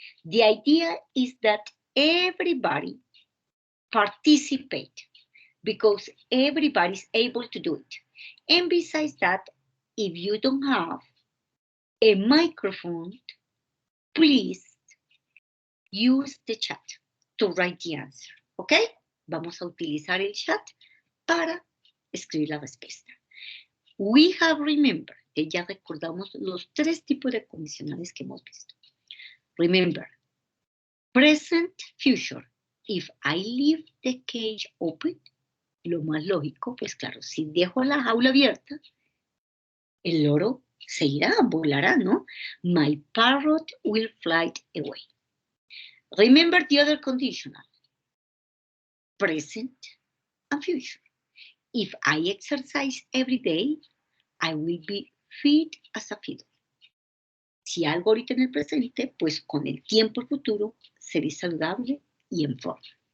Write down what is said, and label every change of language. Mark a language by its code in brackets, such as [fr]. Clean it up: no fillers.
[en] The idea is that everybody participate because everybody is able to do it. And besides that, if you don't have a microphone, please use the chat to write the answer, ¿ok? [es] Vamos a utilizar el chat para escribir la respuesta. [en] We have remembered, [es] que ya recordamos los tres tipos de condicionales que hemos visto. [en] Remember, present, future. If I leave the cage open, [es] lo más lógico, pues claro, si dejo la jaula abierta, el loro se irá, volará, ¿no? [en] My parrot will fly away. Remember the other conditional. Present and future. If I exercise every day, I will be fit as a fiddle. [es] Si algo ahorita en el presente, pues con el tiempo futuro seré saludable y en forma.